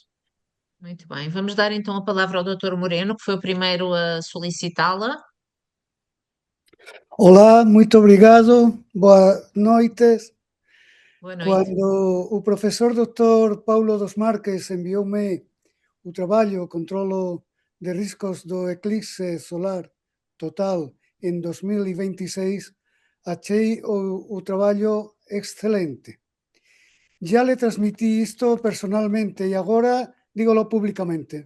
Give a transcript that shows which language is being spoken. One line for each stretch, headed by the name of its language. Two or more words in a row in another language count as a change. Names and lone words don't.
Portuguese: Muito bem. Vamos dar então a palavra ao Dr. Moreno, que foi o primeiro a solicitá-la. Olá, muito obrigado. Boas noites. Boa noite.
Galician: Cuando o profesor Dr. Paulo dos Marques envioume o traballo Controlo de riscos do eclipse solar total en 2026, achei o traballo excelente.
Spanish: Ya le transmití
Galician: isto personalmente e agora dígolo públicamente.